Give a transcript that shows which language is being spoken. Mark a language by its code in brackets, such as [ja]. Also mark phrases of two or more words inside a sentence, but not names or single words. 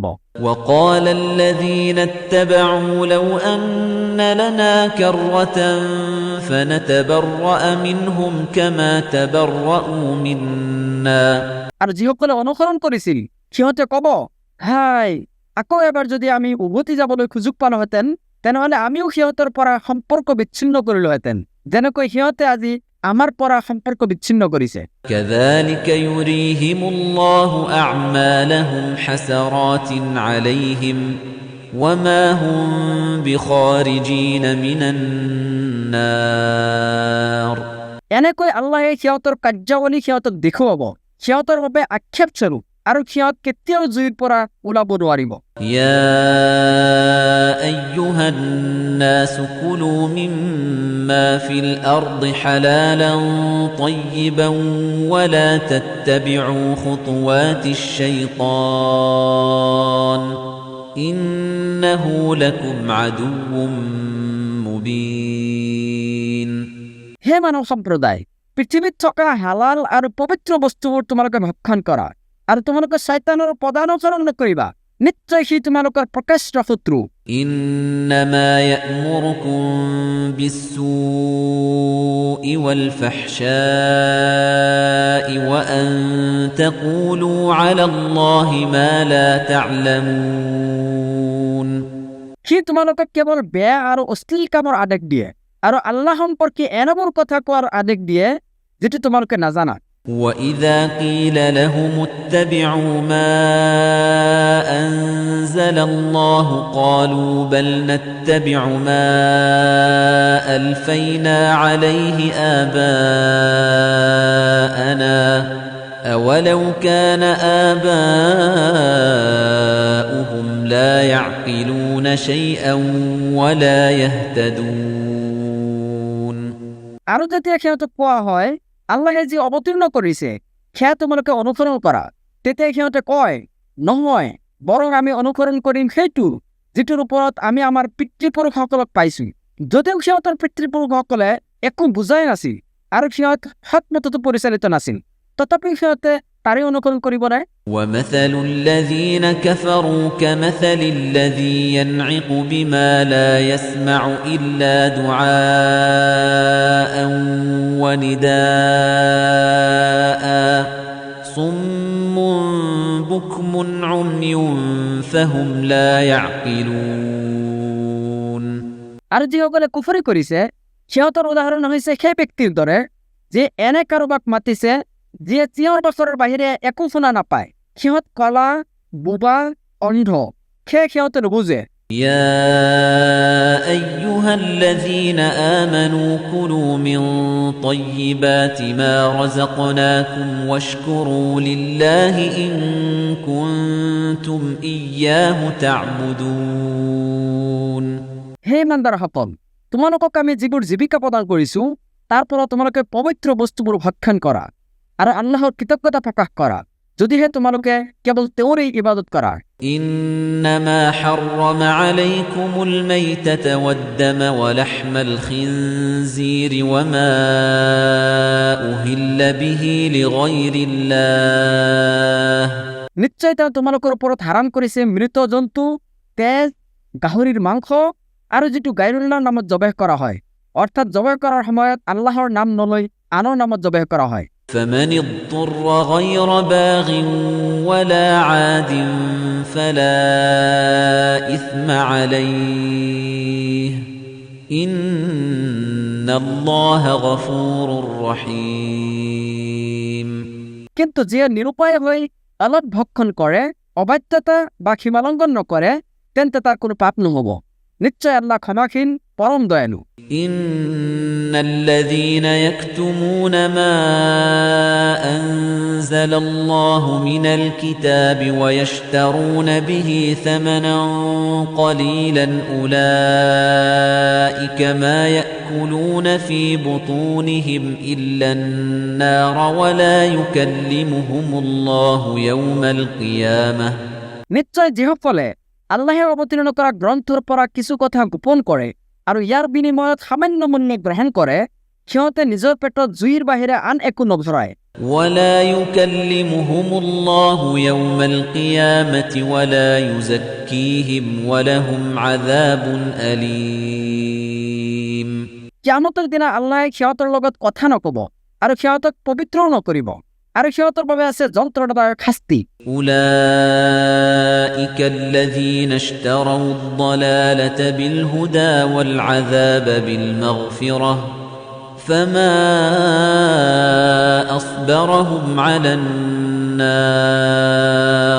[ar] وقال الذين اتبعوا لو أن لنا كرة فنتبرأ منهم كما تبرأوا منا [as] আৰু যিসকলে অনুসৰণ কৰিছিল সিহঁতে ক'ব, হাই আকৌ এবাৰ যদি আমি উভতি যাবলৈ সুযোগ পালোহেঁতেন তেনেহ'লে আমিও সিহঁতৰ পৰা সম্পৰ্ক বিচ্ছিন্ন কৰিলোহেঁতেন যেনেকৈ সিহঁতে আজি আমাৰ পৰা সম্পৰ্ক বিচ্ছিন্ন কৰিছে। [ar] كذلك يريهم الله أعمالهم حسرات عليهم وما هم بخارجين من النار [as] এনেকৈ আল্লাহে সিহঁতৰ কাৰ্যাৱলী সিহঁতক দেখুৱাব, সিহঁতৰ বাবে আক্ষেপস্বৰূপ আৰু সিহঁত কেতিয়াও জুইৰ পৰা ওলাব নোৱাৰিব। [ar] يا أيها الناس كلوا مما في الأرض حلالا طيبا ولا تتبعوا خطوات الشيطان إنه لكم عدو مبين [as] হে মানৱ সম্প্ৰদায়, পৃথিৱীত থকা হালাল আৰু পবিত্ৰ বস্তুবোৰ তোমালোকে ভক্ষণ কৰা আৰু তোমালোকে শয়তানৰ পদানুসৰণ নকৰিবা, নিশ্চয় সি তোমালোকৰ প্ৰকাশ্য শত্ৰু। [ar] إنما يأمركم بالسوء والفحشاء وأن تقولوا على الله ما لا تعلمون [as] সি তোমালোকক কেৱল বেয়া আৰু অশ্লীল কামৰ আদেশ দিয়ে আৰু আল্লাহ সম্পৰ্কে এনেবোৰ কথা কোৱাৰ আদেশ দিয়ে যিটো তোমালোকে নাজানা। [ar] وَإِذَا قِيلَ لَهُمُ اتَّبِعُوا مَا أَنزَلَ اللَّهُ قَالُوا بَلْ نَتَّبِعُ مَا أَلْفَيْنَا عَلَيْهِ آبَاءَنَا أَوَلَوْ كَانَ آبَاؤُهُمْ لَا يَعْقِلُونَ شَيْئًا وَلَا يَهْتَدُونَ [as] আৰু যেতিয়া সিহঁতক কোৱা হয় আল্লাহে যি অৱতীৰ্ণ কৰিছে সেয়া তোমালোকে অনুসৰণ কৰা, তেতিয়া সিহঁতে কয়, নহয় বৰং আমি অনুসৰণ কৰিম সেইটো যিটোৰ ওপৰত আমি আমাৰ পিতৃপুৰুষসকলক পাইছো। যদিও সিহঁতৰ পিতৃপুৰুষসকলে একো বুজাই নাছিল আৰু সিহঁত সৎমততো পৰিচালিত নাছিল, তথাপি সিহঁতে তাৰে অনুসৰণ কৰিব নাই। [ar] وَمَثَلُ الَّذِينَ كَفَرُوا كَمَثَلِ الَّذِي يَنْعِقُ بِمَا لَا يَسْمَعُ إِلَّا دُعَاءً وَنِدَاءً صُمٌّ بُكْمٌ عُمْيٌ فَهُمْ لَا يَعْقِلُونَ [as] আৰু যিসকলে কুফৰি কৰিছে সিহঁতৰ উদাহৰণ হৈছে সেই ব্যক্তিৰ দৰে যে এনে কাৰোবাক মাতিছে যিয়ে চিঞৰ বাখৰৰ বাহিৰে একো শুনা নাপায়। সিহঁত কলা, বোবা, অন্ধ, সিহঁতে নুবুজে। [ar] يا أيها الذين آمنوا كلوا من طيبات ما رزقناكم واشكروا لله إن كنتم إياه تعبدون [as] হে ইমানদাৰসকল, তোমালোকক আমি যিবোৰ জীৱিকা প্ৰদান কৰিছো তাৰ পৰা তোমালোকে পবিত্ৰ বস্তুবোৰ ভক্ষণ কৰা আৰু আল্লাহৰ কৃতজ্ঞতা প্ৰকাশ কৰা, যদিহে তোমালোকে কেৱল তেওঁৰে ইবাদত কৰা। [ar] إنما حرم عليكم الميتة والدم ولحم الخنزير وما أهل به لغير الله [as] নিশ্চয় তেওঁ তোমালোকৰ ওপৰত হাৰাম কৰিছে মৃত জন্তু, তেজ, গাহৰিৰ মাংস আৰু যিটো গায়ৰুল্লাহৰ নামত জবেহ কৰা হয়, অৰ্থাৎ জবেহ কৰাৰ সময়ত আল্লাহৰ নাম নলৈ আনৰ নামত জবেহ কৰা হয়। [ar] فمن اضطر غير باغ ولا عاد فلا إثم عليه إن الله غفور رحيم [as] কিন্তু যিয়ে নিৰুপায় হৈ আল্লাহক ভক্ষণ কৰে, অবাধ্যতা বা সীমালংঘন নকৰে, তেন্তে তাৰ কোনো পাপ নহব। নিশ্চয় আল্লাহ ক্ষমাশীল পরম দয়ালু। [ar] إن الذين يكتمون ما أنزل الله من الكتاب ويشترون به ثمنا قليلا أولئك ما يأكلون في بطونهم إلا النار ولا يكلمهم الله يوم القيامة [as] নিশ্চয় যিসকলে আল্লাহে অৱতীৰ্ণ কৰা গ্ৰন্থৰ পৰা কিছু কথা গোপন কৰে আৰু ইয়াৰ বিনিময়ত সামান্য মূল্য গ্ৰহণ কৰে, সিহঁতে নিজৰ পেটত জুইৰ বাহিৰে আন একো নভৰায়। [ar] ولا يكلمهم الله يوم القيامة ولا يزكيهم ولهم عذاب أليم [as] কিয়ামতৰ দিনা আল্লাহে সিহঁতৰ লগত কথা নকব আৰু সিহঁতক পবিত্ৰও নকৰিব, আৰু সিহঁতৰ বাবে আছে যন্ত্ৰণাদায়ক শাস্তি। [ar] أولئك الذين اشتروا الضلالة بالهدى والعذاب بالمغفرة فما أصبرهم على النار